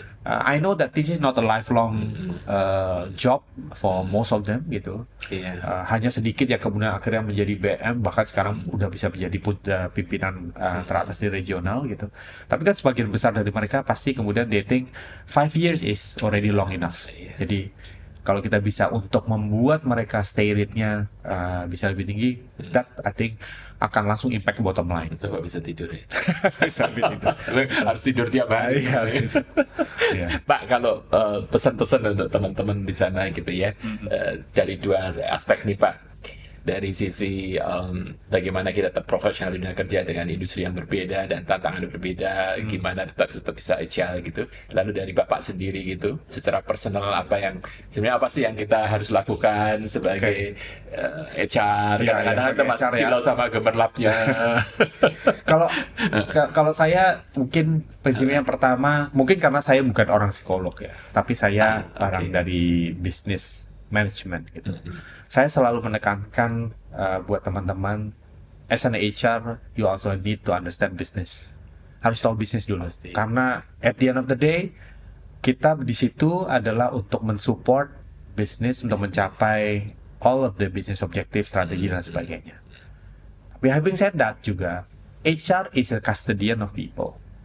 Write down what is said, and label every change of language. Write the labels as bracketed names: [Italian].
[English] I know that this is not a lifelong job for most of them gitu. [Indonesian] Iya. Hanya sedikit ya kemudian akhirnya menjadi BM, bahkan sekarang udah bisa menjadi pimpinan teratas di regional gitu. Tapi kan sebagian besar dari mereka pasti kemudian [English] they think 5 years is already long enough. [Indonesian] Iya. Jadi kalau kita bisa untuk membuat mereka stay rate-nya bisa lebih tinggi, [English] that I think [Indonesian] akan langsung impact bottom line. Bapak bisa tidur ya. Bisa lebih tidur. Harus tidur tiap hari. Iya, harus tidur. Iya. Pak, kalau pesan-pesan untuk teman-teman di sana gitu ya, dari dua aspek nih Pak, dari sisi bagaimana kita tetap profesional di dunia kerja dengan industri yang berbeda dan tantangan yang berbeda, gimana tetap bisa agile gitu. Lalu dari Bapak sendiri gitu, secara personal sebenarnya apa sih yang kita harus lakukan sebagai HR? Iya, Kadang-kadang iya, kita masih HR ya. silau sama gemerlapnya. Kalau saya mungkin prinsipnya yang pertama, mungkin karena saya bukan orang psikolog ya, tapi saya orang dari business management gitu. Saya selalu menekankan buat teman-teman, [English] as an HR, you also need to understand business. [Indonesian] Harus tahu bisnis dulu. Pasti. Karena [English] at the end of the day, [Indonesian] kita di situ adalah untuk mensupport bisnis untuk mencapai [English] all of the business objective, [Indonesian] strategi dan sebagainya. [English] Tapi having said that juga, HR is a custodian of people.